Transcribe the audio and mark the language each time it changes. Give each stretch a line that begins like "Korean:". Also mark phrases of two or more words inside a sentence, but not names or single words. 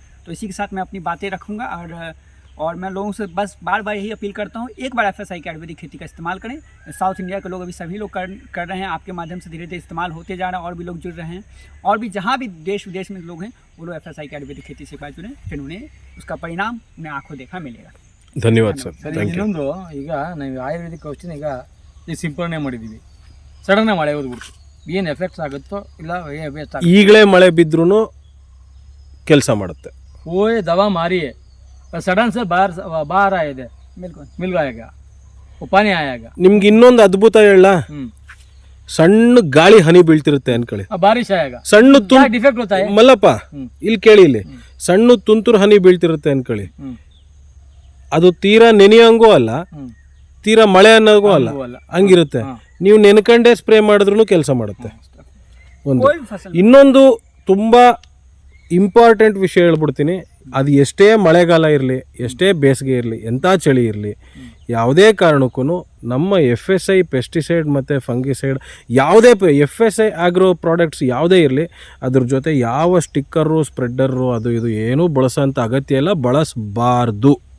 Hindi: तो इसी के साथ मैं अपनी बातें रखूँगा, और मैं लोगों से बस बार बार यही अपील करता हूँ, एक बार FSI की आयुर्वेदिक खेती का इस्तेमाल करें। साउथ इंडिया के लोग अभी सभी लोग कर रहे हैं, आपके माध्यम से धीरे धीरे इस्तेमाल होते जा रहा है, और भी लोग जुड़ रहे हैं, और भी जहाँ भी देश विदेश में लोग हैं, वो लोग FSI की आयुर्वेदिक खेती से बात जुड़ें, फिर उन्हें उसका परिणाम उन्हें आँखों देखा मिलेगा।
Kannada: ಧನ್ಯವಾದ ಸರ್, ಸರಿ,
English: thank you.
Kannada: ಇನ್ನೊಂದು, ಈಗ ನಾವು ಆಯುರ್ವೇದಿಕ್ ಔಷಧಿನ ಈಗ ಸಿಂಪರಣೆ ಮಾಡಿದ್ದೀವಿ, ಸಡನ್ನಾಗಿ ಮಳೆ ಹೋಗ್ಬಿಡ್ತು, ಏನು ಎಫೆಕ್ಟ್ಸ್ ಆಗುತ್ತೋ ಇಲ್ಲ ವೇಸ್ಟ್ ಆಗುತ್ತೆ, ಈಗಲೇ ಮಳೆ ಬಿದ್ರೂ ಕೆಲಸ ಮಾಡುತ್ತೆ।
Hindi: वो दवा मारी है, सडन से बाहर आए थे, बिल्कुल मिल जाएगा, वो पानी आएगा।
Kannada: ನಿಮ್ಗೆ ಇನ್ನೊಂದು ಅದ್ಭುತ ಹೇಳ, ಸಣ್ಣ ಗಾಳಿ ಹನಿ ಬೀಳ್ತಿರುತ್ತೆ ಅನ್ಕೊಳ್ಳಿ,
Hindi: बारिश आएगा,
Kannada: ಸಣ್ಣ
Hindi: क्या डिफेक्ट होता है,
Kannada: ಮಲ್ಲಪ್ಪ ಇಲ್ಲಿ ಕೇಳಿ, ಇಲ್ಲಿ ಸಣ್ಣ ತುಂತುರು ಹನಿ ಬೀಳ್ತಿರುತ್ತೆ ಅನ್ಕೊಳ್ಳಿ, ಅದು ತೀರಾ ನೆನೆಯಂಗೂ ಅಲ್ಲ, ತೀರಾ ಮಳೆ ಅನ್ನೋಗೂ ಅಲ್ಲ, ಹಂಗಿರುತ್ತೆ। ನೀವು ನೆನ್ಕಂಡೇ ಸ್ಪ್ರೇ ಮಾಡಿದ್ರೂ ಕೆಲಸ ಮಾಡುತ್ತೆ ಒಂದು.
Hindi: कोई भी फसल
Kannada: ಇನ್ನೊಂದು ತುಂಬ ಇಂಪಾರ್ಟೆಂಟ್ ವಿಷಯ ಹೇಳ್ಬಿಡ್ತೀನಿ, ಅದು ಎಷ್ಟೇ ಮಳೆಗಾಲ ಇರಲಿ, ಎಷ್ಟೇ ಬೇಸಿಗೆ ಇರಲಿ, ಎಂಥ ಚಳಿ ಇರಲಿ, ಯಾವುದೇ ಕಾರಣಕ್ಕೂ ನಮ್ಮ FSI ಪೆಸ್ಟಿಸೈಡ್ ಮತ್ತು ಫಂಗಿಸೈಡ್ ಯಾವುದೇ FSI
English: agro products
Kannada: ಯಾವುದೇ ಇರಲಿ, ಅದ್ರ ಜೊತೆ ಯಾವ ಸ್ಟಿಕ್ಕರು ಸ್ಪ್ರೆಡ್ಡರು ಅದು ಇದು ಏನೂ ಬಳಸೋಂಥ ಅಗತ್ಯ ಇಲ್ಲ, ಬಳಸಬಾರ್ದು.